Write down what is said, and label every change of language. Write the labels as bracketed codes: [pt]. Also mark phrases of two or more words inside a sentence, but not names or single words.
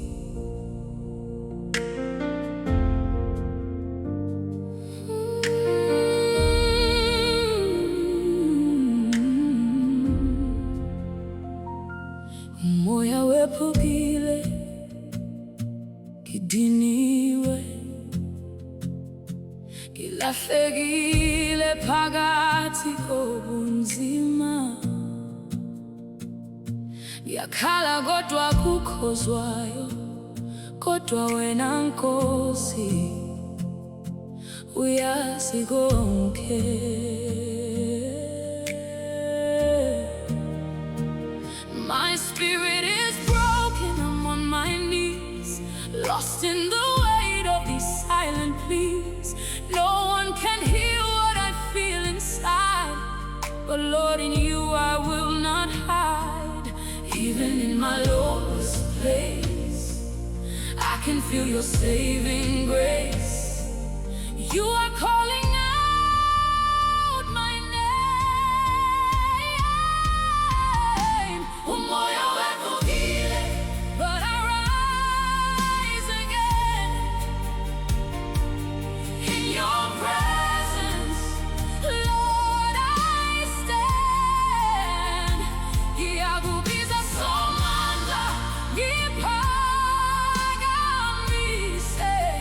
[zu] Umoya wephukile, ngidiniwe, ngilahlekile phakathi kobunzima. Ngiyakhala kodwa kukhozwayo, kodwa wena Nkosi uyazi konke. [en] My spirit is broken, I'm on my knees, lost in the weight of these silent pleas. No one can hear what I feel inside, but Lord, in you I will not hide. Even in my lowest place, I can feel your saving grace. You are calling out my name. [zu] Umoya wephukile, [en] but I rise again. In your presence, Lord, I stand. [zu] Ngiyabonga, Ngiphakamisiwe.